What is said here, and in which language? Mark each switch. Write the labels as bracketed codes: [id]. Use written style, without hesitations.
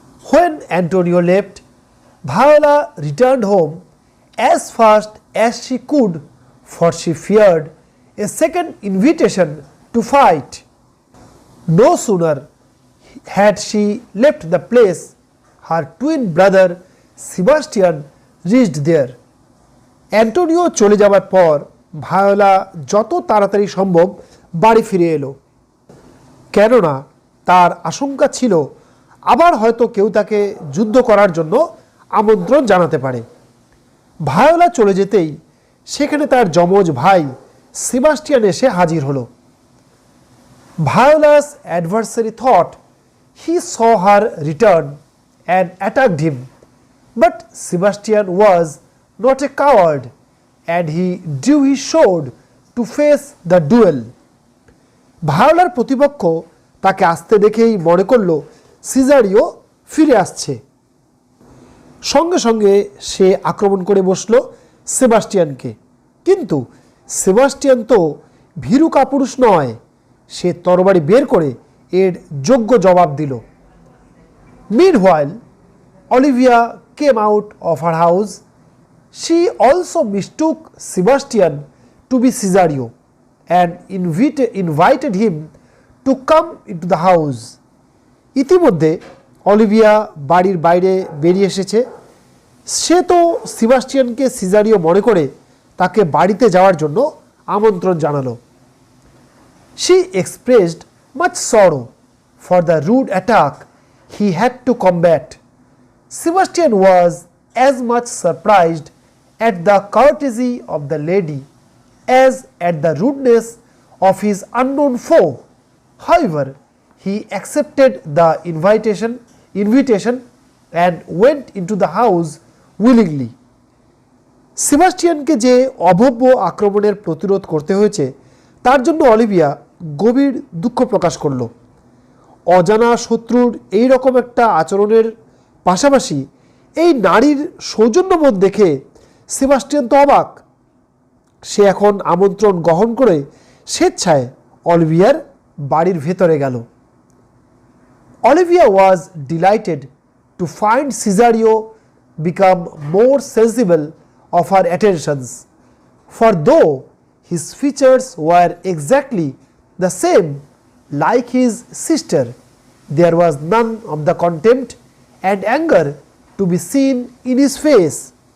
[en] When Antonio left, Viola returned home as fast as she could, for she feared a second invitation to fight. No sooner had she left the place, her twin brother Sebastian reached there. [bn] Antonio চলে যাবার পর Viola যত তাড়াতাড়ি সম্ভব বাড়ি ফিরে এলো, কেননা তার আশঙ্কা ছিল আবার হয়তো কেউ তাকে যুদ্ধ করার জন্য আমন্ত্রণ জানাতে পারে। ভায়োলা চলে যেতেই সেখানে তার যমজ ভাই সেবাস্টিয়ান এসে হাজির হলো। [en] Viola's adversary thought he saw her return and attacked him, but Sebastian was not a coward and he drew his sword to face the duel. [bn] ভায়োলার প্রতিপক্ষ তাকে আসতে দেখেই মনে করল সিজারিও ফিরে আসছে। সঙ্গে সঙ্গে সে আক্রমণ করে বসল সেবাস্টিয়ানকে, কিন্তু সেবাস্টিয়ান তো ভীরু কাপুরুষ নয়, সে তরবারি বের করে এর যোগ্য জবাব দিল। [en] Meanwhile, Olivia came out of her house. She also mistook Sebastian to be Cesario and invited him to come into the house. [bn] ইতিমধ্যে অলিভিয়া বাড়ির বাইরে বেরিয়ে এসেছে। সে তো সেবাস্টিয়ানকে সিজারিও মনে করে তাকে বাড়িতে যাওয়ার জন্য আমন্ত্রণ জানালো। [en] She expressed much sorrow for the rude attack he had to combat. Sebastian was as much surprised at the courtesy of the lady as at the rudeness of his unknown foe. However, he accepted the invitation and went into the house willingly. [bn] সেবাস্টিয়ানকে যে অভব্য আক্রমণের প্রতিরোধ করতে হয়েছে তার জন্য Olivia গভীর দুঃখ প্রকাশ করল। অজানা শত্রুর এই রকম একটা আচরণের পাশাপাশি এই নারীর সৌজন্যবোধ দেখে সেবাস্টিয়ান তো অবাক। সে এখন আমন্ত্রণ গ্রহণ করে স্বেচ্ছায় অলিভিয়ার বাড়ির ভেতরে গেল। [en] Olivia was delighted to find Cesario become more sensible of her attentions, for though his features were exactly the same like his sister, there was none of the contempt and anger to be seen in his face.